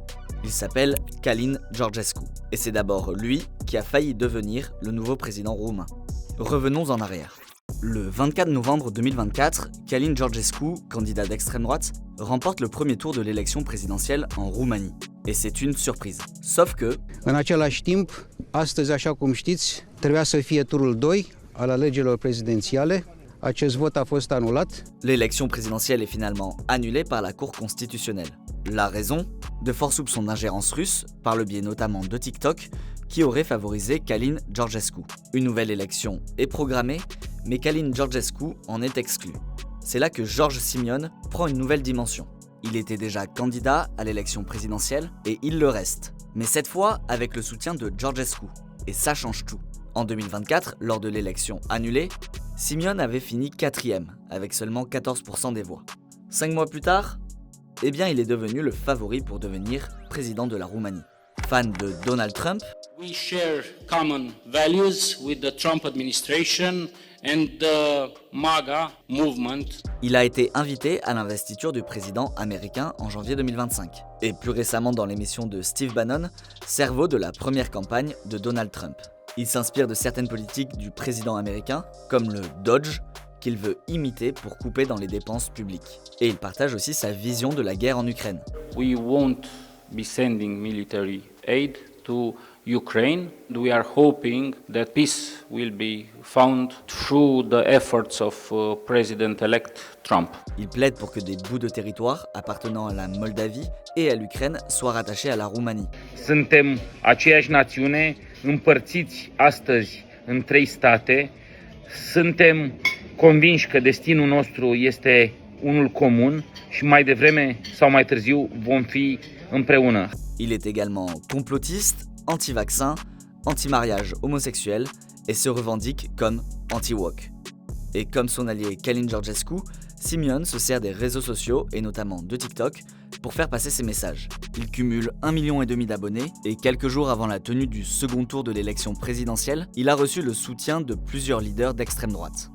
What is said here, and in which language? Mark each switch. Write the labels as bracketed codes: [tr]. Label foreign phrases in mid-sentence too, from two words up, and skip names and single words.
[fr] Il s'appelle Călin Georgescu, et c'est d'abord lui qui a failli devenir le nouveau président roumain. Revenons en arrière. Le 24 novembre 2024, Călin Georgescu, candidat d'extrême droite, remporte le premier tour de l'élection présidentielle en Roumanie. Et c'est une surprise. Sauf que... [ro] În același timp, astăzi, așa cum știți, trebuia să fie turul 2 al alegerilor prezidențiale. Acest vot a fost anulat. [fr] L'élection présidentielle est finalement annulée par la Cour constitutionnelle. La raison ? De forts soupçons d'ingérence russe, par le biais notamment de TikTok, qui aurait favorisé Călin Georgescu. Une nouvelle élection est programmée, mais Călin Georgescu en est exclu. C'est là que George Simion prend une nouvelle dimension. Il était déjà candidat à l'élection présidentielle et il le reste, mais cette fois avec le soutien de Georgescu. Et ça change tout. En 2024, lors de l'élection annulée, Simion avait fini 4e, avec seulement 14% des voix. 5 mois plus tard, eh bien il est devenu le favori pour devenir président de la Roumanie. Fan de Donald Trump, [en] We share common values with the Trump administration and the MAGA movement. [fr] il a été invité à l'investiture du président américain en janvier 2025. Et plus récemment dans l'émission de Steve Bannon, cerveau de la première campagne de Donald Trump. Il s'inspire de certaines politiques du président américain, comme le Dodge, qu'il veut imiter pour couper dans les dépenses publiques. Et il partage aussi sa vision de la guerre en Ukraine. [en] We won't be sending military aid to Ukraine. We are hoping that peace will be found through the efforts of President-elect Trump. [fr] Il plaide pour que des bouts de territoire appartenant à la Moldavie et à l'Ukraine soient rattachés à la Roumanie. [ro] Suntem aceeași națiune împărțiți astăzi în 3 state. Suntem convinși că destinul nostru este unul comun și mai devreme sau mai târziu vom fi împreună. [fr] Il est également complotiste, anti-vaccin, anti-mariage homosexuel et se revendique comme anti-woke. Et comme son allié Călin Georgescu, Simion se sert des réseaux sociaux et notamment de TikTok pour faire passer ses messages. Il cumule 1,5 million d'abonnés et quelques jours avant la tenue du second tour de l'élection présidentielle, il a reçu le soutien de plusieurs leaders d'extrême droite.